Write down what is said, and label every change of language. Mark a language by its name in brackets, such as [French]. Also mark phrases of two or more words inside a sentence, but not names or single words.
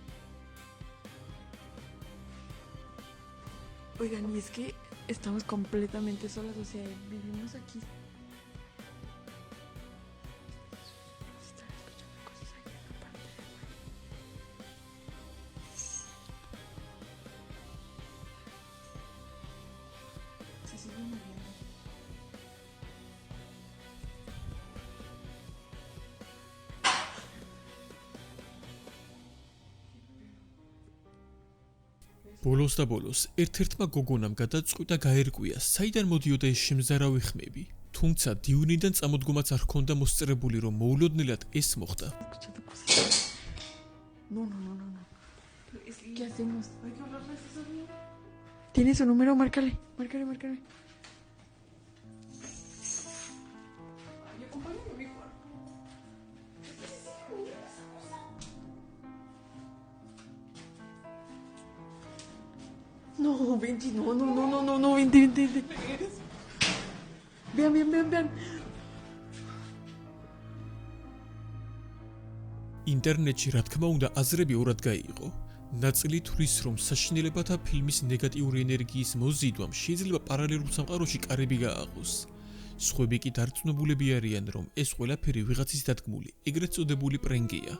[Spanish] Oigan, y es que estamos completamente solas, o sea, vivimos aquí. Están escuchando cosas allá en la parte de abajo. Se sigue moviendo. [Georgian] ბოლოს და ბოლოს ერთ-ერთმა გოგონამ გადაწყვიტა გაერკვია, საიდან მოდიოდა ეს შემზარავი ხმები. თუმცა დივნიდან წამოდგომაც არ ჰქონდა მოსწრებული, რომ მოულოდნელად ეს მოხდა. [Spanish] Escuchando cosas. No. ¿Qué hacemos? Hay que hablarle a esa niña. ¿Tiene su número? Márcale. Ay, acompáñame a mi cuarto. No, vente, no, vente. Vean. [Georgian] ინტერნეტში რა თქმა უნდა აზრები ორად გაიყო. ნაწილი თვლის, რომ საშინელებათა ფილმის ნეგატიური ენერგიის მოზიდვამ შეიძლება პარალელურ სამყაროში კარები გააყოს. სხვები კი დარწმუნებულები არიან, რომ ეს ყველაფერი ვიღაცის დადგმული, ეგრეთ წოდებული პრენკია.